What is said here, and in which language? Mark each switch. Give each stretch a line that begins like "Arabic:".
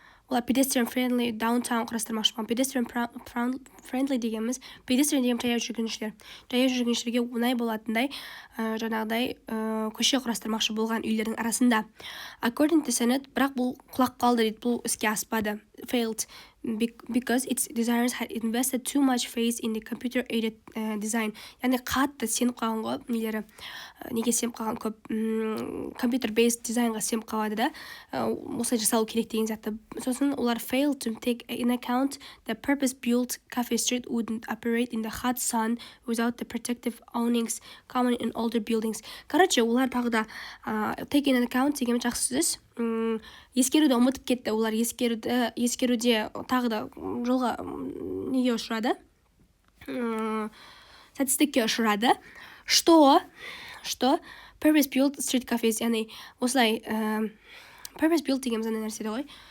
Kazakh: Олар pedestrian friendly downtown құрастырмақшы болған. Pedestrian friendly дегеніміз, pedestrian деген жаяу жүргіншілерге оңай болатындай жаңағыдай көше құрастырмақшы болған үйлердің арасында.
English: According to Senate,
Kazakh: бірақ бұл құлап қалды дейді, бұл іске аспады.
English: Failed because its designers had invested too much faith in the computer-aided design.
Kazakh: Яғни қатты сеніп қалған ғой, нелері, неге сеніп қалған көп computer-based дизайнға сеніп қалады да, осылай жасалу керек деген затты. Сосын олар
English: failed to take in account the purpose-built cafe street wouldn't operate in the hot sun without the protective awnings common in older buildings.
Russian: Короче,
Kazakh: олар тағы да
English: take in account
Kazakh: деген жақсы сөз. Ескеруді ұмытып кетті. Олар ескеруде тағы да жолға неге ұшырады? Статистикке ұшырады. Что
English: purpose built street cafes,
Kazakh: яғни осылай
English: purpose built
Kazakh: деген мынандай нәрсе ғой.